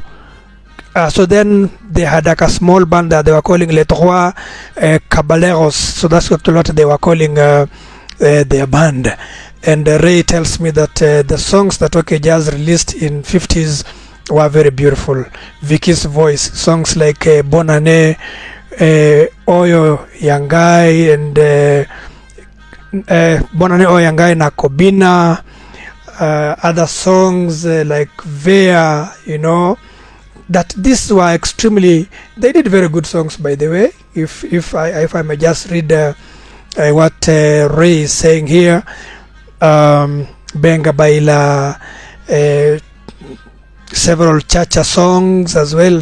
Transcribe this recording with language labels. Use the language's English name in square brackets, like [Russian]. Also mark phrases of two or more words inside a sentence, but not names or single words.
[English] So then they had like a small band that they were calling Les Trois Caballeros. So that's what they were calling their band. And Ray tells me that the songs that OK Jazz released in 50s were very beautiful. Vicky's voice, songs like Bonane, Oyo Yangai, and Bonane Oyo Yangai na Kobina, other songs like Vea, you know, that these were extremely, they did very good songs, by the way. If I may just read what Ray is saying here, Benga Baila, several cha-cha songs as well.